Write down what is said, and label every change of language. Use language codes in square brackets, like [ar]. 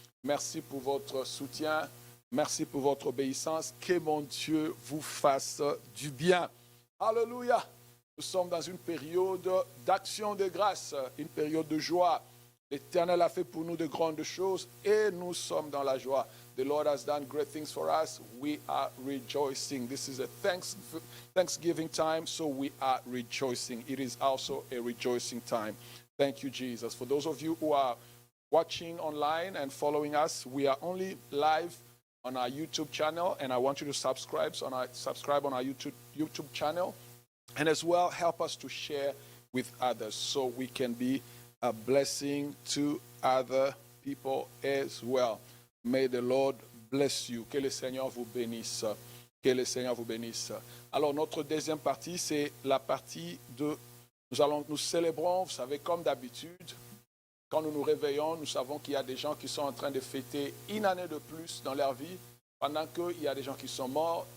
[fr] Merci pour votre soutien. Merci pour votre obéissance. Que mon Dieu vous fasse du bien. Alléluia. Nous sommes dans une période d'action de grâce, une période de joie. L'Éternel a fait pour nous de grandes choses et nous sommes dans la joie. [en] The Lord has done great things for us. We are rejoicing. This is a Thanksgiving time, so we are rejoicing. It is also a rejoicing time. Thank you, Jesus. For those of you who are watching online and following us, we are only live on our YouTube channel, and I want you to subscribe on our YouTube channel, and as well help us to share with others so we can be a blessing to other people as well. May the Lord bless you. [fr] Que le Seigneur vous bénisse. Que le Seigneur vous bénisse. Alors notre deuxième partie, c'est la partie de nous célébrons, vous savez, comme d'habitude. Quand nous nous réveillons, nous savons qu'il y a des gens qui sont en train de fêter une année de plus dans leur vie, pendant qu'il y a des gens qui sont morts.